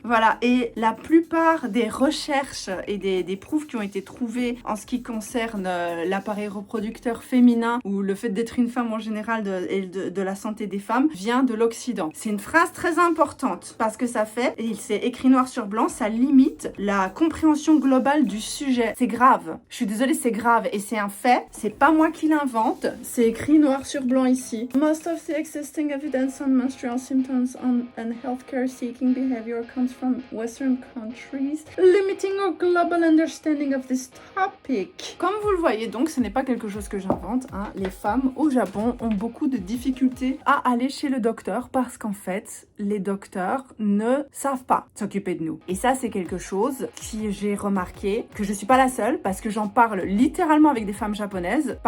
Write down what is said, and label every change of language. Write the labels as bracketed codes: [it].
[fr] Voilà, et la plupart des recherches et des preuves qui ont été trouvées en ce qui concerne l'appareil reproducteur féminin ou le fait d'être une femme en général et de la santé des femmes vient de l'Occident. C'est une phrase très importante parce que ça fait, et c'est écrit noir sur blanc, ça limite la compréhension globale du sujet. C'est grave. Je suis désolée, c'est grave et c'est un fait. C'est pas moi qui l'invente. C'est écrit noir sur blanc ici. [en] Most of the existing evidence on menstrual symptoms and healthcare seeking behavior comes from Western countries, limiting our global understanding of this topic. [fr] Comme vous le voyez donc, ce n'est pas quelque chose que j'invente, hein. Les femmes au Japon ont beaucoup de difficultés à aller chez le docteur parce qu'en fait, les docteurs ne savent pas s'occuper de nous. Et ça, c'est quelque chose que j'ai remarqué, que je suis pas la seule parce que j'en parle littéralement avec des femmes japonaises.